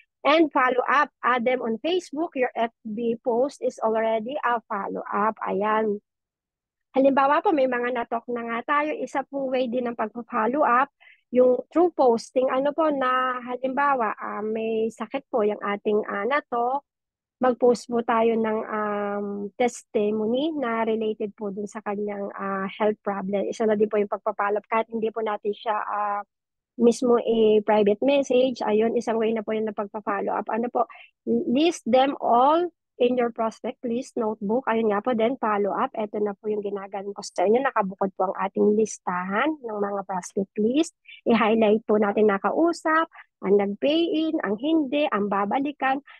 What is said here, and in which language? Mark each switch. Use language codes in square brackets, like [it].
[en] And follow up, add them on Facebook. Your FB post is already a follow up. [tl] Ayan. Halimbawa po, may mga natok na nga tayo. Isa pong way din ng pag-follow up, yung through posting, ano po na halimbawa, may sakit po yung ating natok, mag-post po tayo ng testimony na related po dun sa kanyang health problem. Isa na din po yung pagpapalap kahit hindi po natin siya mismo private message. Ayun, isang way na po yun na pagpa-follow up. Ano po, [en] list them all in your prospect list notebook. [tl] Ayun nga po, [en] then follow up. [tl] Ito na po yung ginagawa ko sa inyo. Nakabukod po ang ating listahan ng mga prospect list. I-highlight po natin nakausap, ang nag-pay in, ang hindi, ang babalikan.